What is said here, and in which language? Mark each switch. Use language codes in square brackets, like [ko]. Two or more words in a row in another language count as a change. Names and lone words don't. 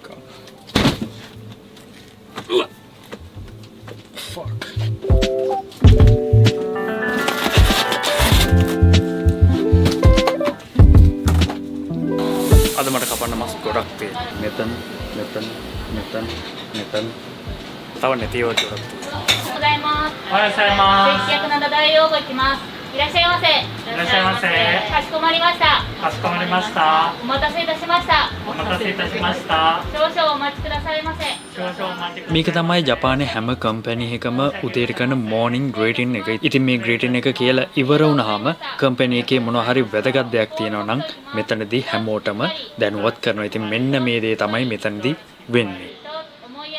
[si] Fuck. අද මට කපන්න මස් ගොඩක් තියෙනවා. මෙතන. තව නැතිව ගොඩක්. [ja] ございます。おはようございます。接客の大用語いきます。いらっしゃいませ。いらっしゃいませ。かしこまりました。かしこまりました。お待たせいたしました。お待たせいたしました。少々お待ちくださいませ。少々お待ちください。 [si] මේක තමයි ජපානයේ හැම කම්පැනි එකම උදේට කරන [en] morning greeting [si] එක. ඉතින් මේ ග්‍රීටින් එක කියලා ඉවර වුණාම කම්පැනි එකේ මොනවා හරි වැදගත් දෙයක් තියෙනවා නම් මෙතනදී හැමෝටම දැනුවත් කරනවා. ඉතින් මෙන්න මේ දේ තමයි මෙතනදී වෙන්නේ. [ja] 思いやり。